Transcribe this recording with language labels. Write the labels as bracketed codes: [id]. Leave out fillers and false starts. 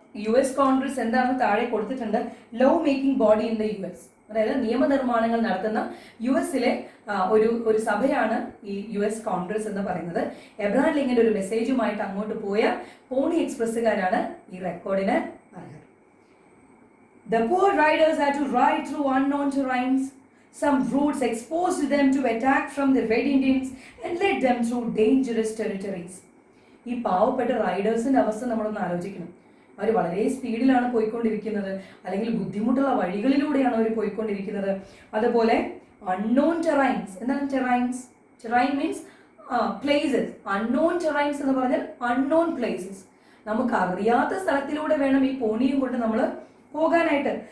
[ml] US Congress എന്താണെന്ന് താഴെ കൊടുത്തിട്ടുണ്ട്. [en] law making body in the US, [ml] അതായത് നിയമനിർമ്മാണങ്ങൾ നടത്തുന്ന US-ലെ ഒരു സഭയാണ് ഈ US കോൺഗ്രസ് എന്ന് പറയുന്നത്. എബ്രഹാം ലിങ്കന്റെ ഒരു മെസ്സേജുമായിട്ട് അങ്ങോട്ട് പോയ പോണി എക്സ്പ്രസ്സുകാരാണ് ഈ റെക്കോർഡിന് അർഹർ. [en] The poor riders had to ride through unknown terrains. Some routes exposed them to attack from the Red Indians and led them through dangerous territories. [ml] ഈ പാവപ്പെട്ട റൈഡേഴ്സിന്റെ അവസ്ഥ നമ്മളൊന്ന് ആലോചിക്കണം. അവർ വളരെ സ്പീഡിലാണ് പോയിക്കൊണ്ടിരിക്കുന്നത്, അല്ലെങ്കിൽ ബുദ്ധിമുട്ടുള്ള വഴികളിലൂടെയാണ് അവർ പോയിക്കൊണ്ടിരിക്കുന്നത്. അതുപോലെ അൺനോൺ ടെറൈൻസ്. എന്താണ് terrains? [en] Terrain means places. [ml] Unknown terrains എന്ന് പറഞ്ഞാൽ അൺനോൺ പ്ലേസസ്. നമുക്ക് അറിയാത്ത സ്ഥലത്തിലൂടെ വേണം ഈ പോണിയും കൊണ്ട് നമ്മൾ പോകാനായിട്ട്.